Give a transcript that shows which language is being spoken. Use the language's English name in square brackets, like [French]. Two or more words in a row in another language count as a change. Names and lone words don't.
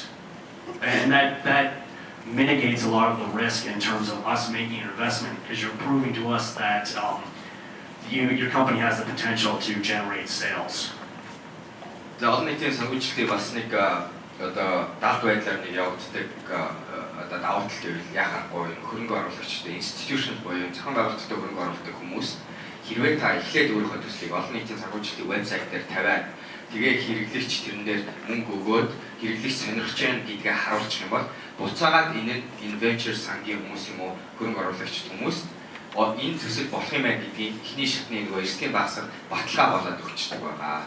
[English] And that mitigates a lot of the risk in terms of us making an investment, because you're proving to us that your company has the potential to generate sales. [Mongolian] За олон нийтийн санхүүжилтийг бас нэг одоо даалт байдлаар нэг явагддаг одоо давуу тал гэвэл яхахгүй хөрөнгө оруулагчдын институшн буюу зохион байгуулалттай хөрөнгө оруулдаг хүмүүс хэрвээ та эхлээд өөрийнхөө төслийг олон нийтийн санхүүжилтийн вебсайт дээр тавиад тэгээ хэрэглэгч тэрэн дээр мөнгө өгөөд хэрэглэгч сонирхож байна гэдгээ харуулчих юм бол буцаагаад энэ venture сангийн хүмүүс юм уу хөрөнгө оруулагч хүмүүс энэ төсөл болох юм байна гэдгийг эхний шатны нөгөө эрсдлийн багсаар баталгаа болоод өгчдөг байгаа.